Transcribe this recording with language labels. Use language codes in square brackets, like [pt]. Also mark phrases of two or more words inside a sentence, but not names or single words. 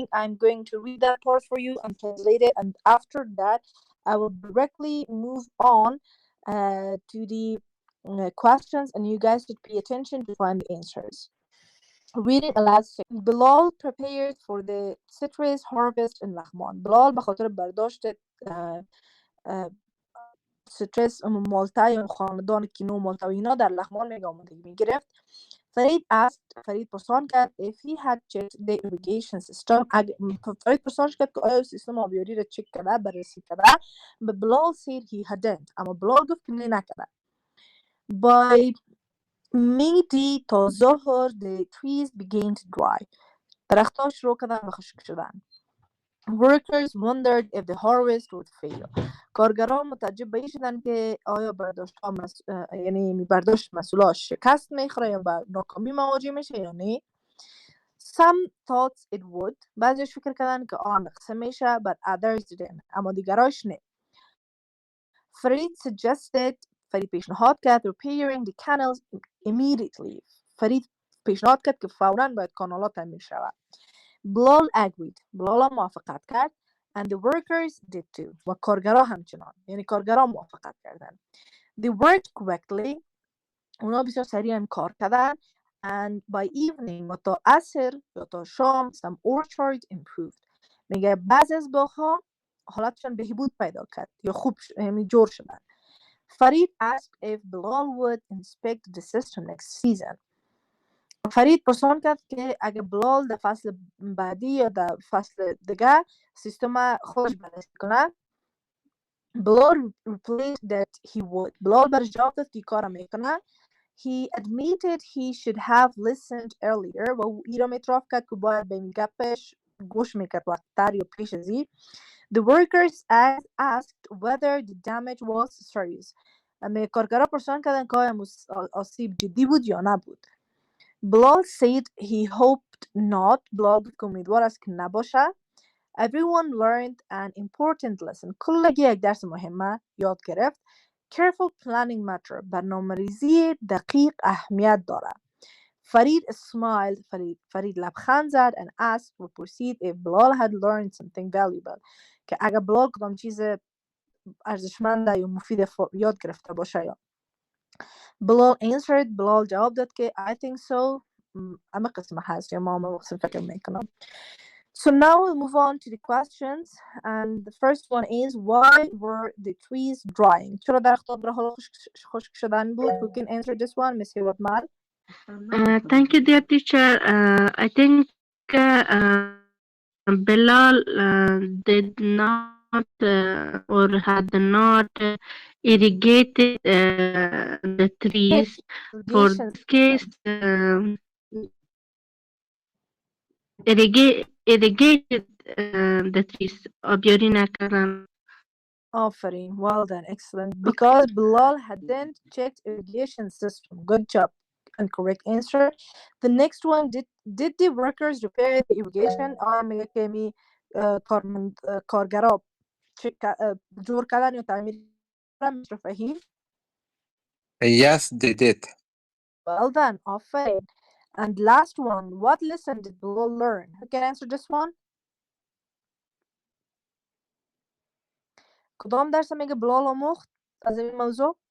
[en] I'm going to read that part for you and translate it. And after that, I will directly move on to the questions, and you guys should pay attention to find the answers. Reading aloud. Bilal prepared for the citrus harvest in لغمان. [fa] Bilal به خاطر برداشت سترس مالتا یا خاندان کینو مالتا و اینا در لغمان آمادگی میگرفت. فرید پرسان کرد [en] if he had checked the irrigation system. [fa] فرید پرسان کرد که آیا سیستم آبیاری را چک کرده، بررسی کرده. [en] But Bilal said he hadn't. [fa] اما بلال گفت که نه نکرده. [en] By May [fa] تا ظهر [en] the trees began to dry. [fa] درختها شروع کردن به خشک شدن. [en] Workers wondered if the harvest would fail. [fa] کارگران متعجب به این شدن که آیا یعنی برداشت محصولات شکست میخوره یا به ناکامی مواجه میشه یا نه. [en] Some thought it would. [fa] بعضیش فکر کردن که نقصه میشه, [en] but others didn't. [fa] اما دیگراش نه. فرید پیشنهاد کرد [en] repairing the canals immediately. [fa] فرید پیشنهاد کرد که فوراً باید کانال‌ها تعمیر شود. [en] Bilal agreed. [fa] بلال موافقت کرد. [en] And the workers did too. [fa] و کارگرها همچنان. یعنی کارگرها موافقت کردن. [en] They worked quickly. [fa] اونا بسیار سریع کار کردن. [en] And by evening [fa] و تا عصر یا تا شام [en] some orchards improved. [fa] میگه بعضی از باغ‌ها حالتشان بهبود پیدا کرد یا خوب یعنی جور شدن. [en] فرید asked if Bilal would inspect the system next season. [fa] فرید پرسان کرد که اگه بلال در فصل بعدی یا در فصل دیگه سیستم خودش بررسی کنه. [en] بلال replied that he would. [fa] بلال برش جواب داد که کار میکنه. [en] He admitted he should have listened earlier. [fa] و او ایرا اعتراف کرد که باید به این گپش گوش میکرد وقت‌تر یا پیش از این. [en] The workers asked whether the damage was serious. [fa] کارگرها پرسان کردن که آیا آسیب جدی بود یا نبود. [en] Bilal said he hoped not. [fa] Bilal گفت که امیدوار است که نباشه. [en] Everyone learned an important lesson. [fa] کلگی یک درس مهمه یاد گرفت. [en] Careful planning matter. [fa] برنامه‌ریزی دقیق اهمیت داره. [en] Farid smiled. Farid [fa] لبخند زد [en] and asked or proceed if Bilal had learned something valuable. [fa] که اگه بلال کدام چیز ارزشمند یا مفید یاد گرفته باشه یا. [en] Bilal answered. Bilal [fa] جواب داد که [en] I think so. [fa] اما قسمه هست یا ما محسن فکر میکنم. [en] So now we'll move on to the questions, and the first one is why were the trees drying? [fa] چرا درخت‌ها به حال خشک شدن بود? [en] Who can answer this one? Miss Watmal. Thank you, dear teacher. I think Bilal did not or had not irrigated the trees. For Irrigation. this case, irrigated the trees. [fa] آبیاری نکردن. [en] Offering. Well done. Excellent. Because Bilal hadn't checked irrigation system. Good job. And correct answer. The next one, did the workers repair the irrigation? [fa] میگه که می کارگرا جور کردن یا تعمیر کردن. [en] Mr. Fahim. Yes, they did. Well done. Offering. And last one, what lesson did Bilal learn? Who can answer this one? [fa] کدام درس میگه بلال آموخت از این موضوع؟